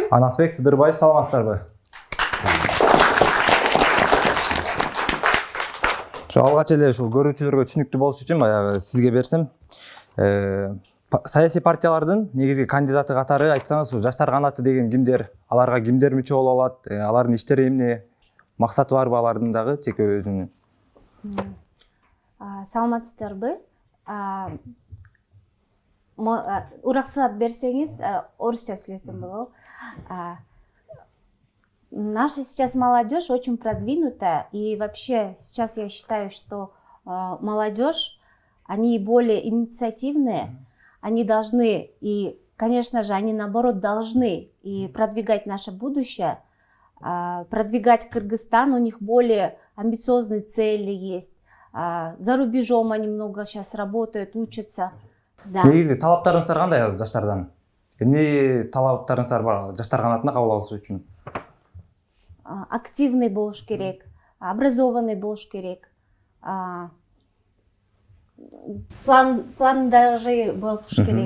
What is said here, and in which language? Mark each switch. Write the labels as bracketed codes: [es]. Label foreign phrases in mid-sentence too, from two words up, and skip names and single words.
[ky] Анасбек Сыдырбаев, саламатсыздарбы? Алгач эле ушул көрүүчүлөргө түшүнүктүү болуш үчүн баягы сизге берсем, саясий партиялардын негизги кандидаты катары айтсаңыз, жаштар канаты деген кимдер, аларга кимдер мүчө боло алат, алардын иштери эмне, максаты барбы алардын дагы жеке өзүнүн? Саламатсыздарбы? Ураксаат берсеңиз, орусча сүйлөсөм болобу? [ru] Наша сейчас молодежь очень продвинутая, и вообще сейчас я считаю, что молодежь, они более инициативные, они должны, и, конечно же, они наоборот должны и продвигать наше будущее, продвигать Кыргызстан, у них более амбициозные цели есть, за рубежом они много сейчас работают, учатся. [ky] Негизги талаптарыңыздар кандай жаштардан? Эмне талаптарыңыздар бар жаштар канатына кабыл алыш үчүн? Активный болуш керек, образованный болуш керек, пландары болуш керек.